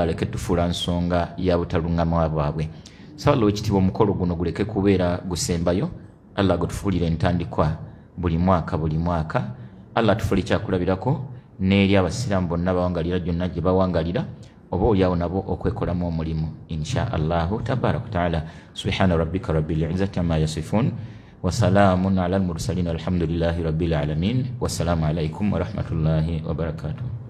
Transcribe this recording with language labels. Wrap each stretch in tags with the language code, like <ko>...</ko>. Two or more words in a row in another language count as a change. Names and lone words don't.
<lg>aleke tufuula nsonga ya butaluŋŋama bwabwe nsaba Allah ekitiibwa omukolo guno guleke kubeera gusembayo Allah gutufuulire entandikwa buli mwaka Allah atufuule kyakulabirako n'eri abasiraamu bonna bawangalira gyonna gye bawangalira oba oliawo nabo okwekolamu omulimu</lg> <ar>إن شاء الله تبارك وتعالى سبحان ربك رب العزة عما يصفون وسلام على المرسلين الحمد لله رب العالمين والسلام عليكم ورحمة الله وبركاته.</ar>